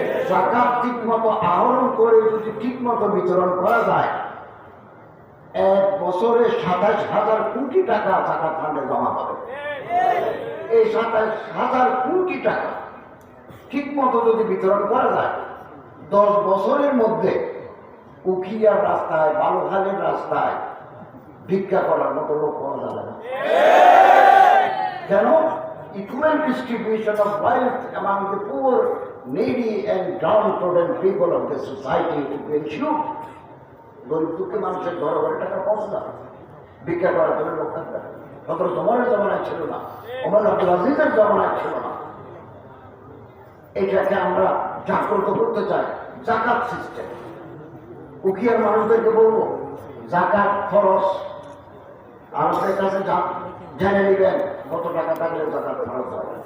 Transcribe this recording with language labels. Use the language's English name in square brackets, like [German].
[Bangla] যাকাত ঠিক মতো আহরণ করে যদি ঠিক মতো বিতরণ করা যায়, 1 বছরে 27,000 কোটি টাকা যাকাত ফান্ডে জমা হবে। এই 27,000 কোটি টাকা ঠিক মতো যদি বিতরণ করা যায়, 10 বছরের মধ্যে উখিয়ার রাস্তায়, বালুখালীর রাস্তায় ভিক্ষা করার মতো লোক পাওয়া যাবে না। কেন? [English] Equal distribution of wealth among the poor, needy and downtrodden people of the society to be ensured. [Bangla] গরিব দুঃখী মানুষের ঘরে ঘরে টাকা পৌঁছে না, ভিক্ষা করার জন্য লোক থাকবে না। হযরত ওমরের জমানায় ছিল না, ওমর আব্দুল আজিজের জমানায় ছিল না। এটাকে আমরা জাগ্রত করতে চাই, যাকাত সিস্টেম। উখিয়ার মানুষদেরকে বলবো যাকাত ফরজ, আমাদের কাছে জেনে নিবেন কত টাকা থাকলে যাকাত ফরজ হয়।